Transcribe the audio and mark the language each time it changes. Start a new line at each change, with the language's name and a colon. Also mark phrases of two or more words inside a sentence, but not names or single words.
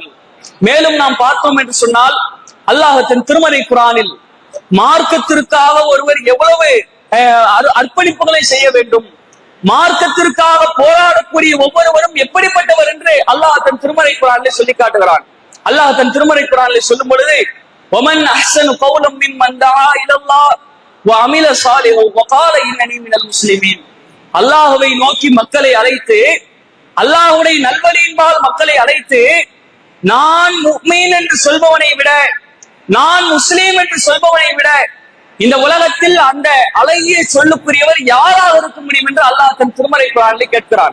Tamil: மேலும் நாம் பார்த்தோம் என்று சொன்னால், அல்லாஹ் தன் திருமறை குர்ஆனில் மார்க்கத்திற்காக ஒருவர் எவ்வளவு அர்ப்பணிப்புகளை செய்ய வேண்டும், மார்க்கத்திற்காக போராடக்கூடிய ஒவ்வொருவரும் எப்படிப்பட்டவர் என்று அல்லாஹ் தன் திருமறை குர்ஆனிலே சொல்லி காட்டுகிறான். அல்லாஹ் தன் திருமறை குர்ஆனிலே சொல்லும் பொழுது,
Arabic: وَمَنْ أَحْسَنُ قَوْلًا مِمَّنْ دَعَا إِلَى اللَّهِ وَعَمِلَ صَالِحًا وَقَالَ إِنَّنِي مِنَ الْمُسْلِمِينَ.
Tamil: அல்லாஹ்வை நோக்கி மக்களை அழைத்து, அல்லாஹ்வுடைய நல்வழியின்பால் மக்களை அழைத்து, நான் முஃமின் என்று சொல்பவனை விட, நான் முஸ்லீம் என்று சொல்பவனை விட இந்த உலகத்தில் அந்த அழகிய சொல்லுக்குரியவர் யாராக இருக்க முடியும் என்று அல்லாஹ் தன் திருமறை குர்ஆனிலே கேட்கிறான்.